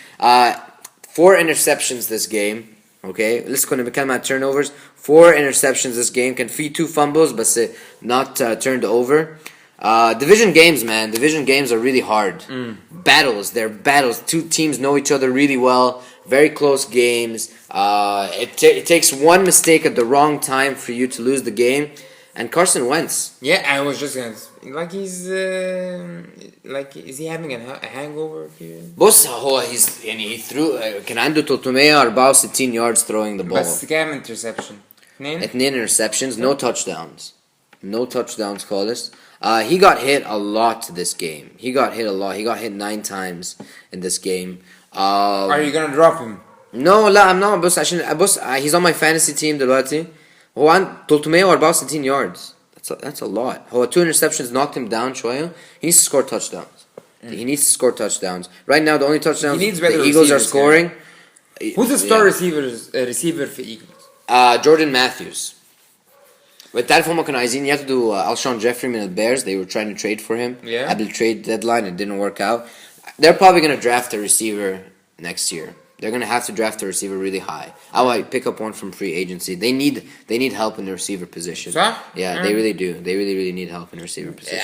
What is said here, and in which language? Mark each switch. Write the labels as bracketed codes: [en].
[en] 4 interceptions this game. [ar] Okay, لسه كنا بنتكلم عن turnovers. [en] 4 interceptions this game. [ar] كان في [en] 2 fumbles but not turned over. Division games, man. Division games are really hard. Battles. They're battles. 2 teams know each other really well. Very close games. It takes one mistake at the wrong time for you to lose the game. And Carson Wentz. Yeah, I was just gonna like he's is he having a hangover here? بص هو he threw [ar] كان عنده [en] 364 yards throwing the ball. [ar] بس كام interception؟ [en] 2 interceptions, no touchdowns. No touchdowns خالص. He got hit a lot this game. He got hit a lot. He got hit 9 times in this game. Are you gonna drop him? No, لا I'm not. بص he's on my fantasy team دلوقتي. [ar] هو عنده 364 yards. [en] That's a lot. هو 2 interceptions knocked him down شوية. He needs to score touchdowns. He needs to score touchdowns. Right now the only touchdowns the Eagles are scoring. Who's the star receiver for Eagles? Jordan Matthews. [ar] وتعرف هم كانوا عايزين ياخدوا Alshon Jeffrey من البيرز. [en] They were trying to trade for him. Yeah. At the trade deadline it didn't work out. They're probably going to draft a receiver next year. They're going to have to draft a receiver really high. I might pick up one from free agency. They need help in the receiver position. [ar] صح? [en] Yeah, they really do. They really need help in the receiver position.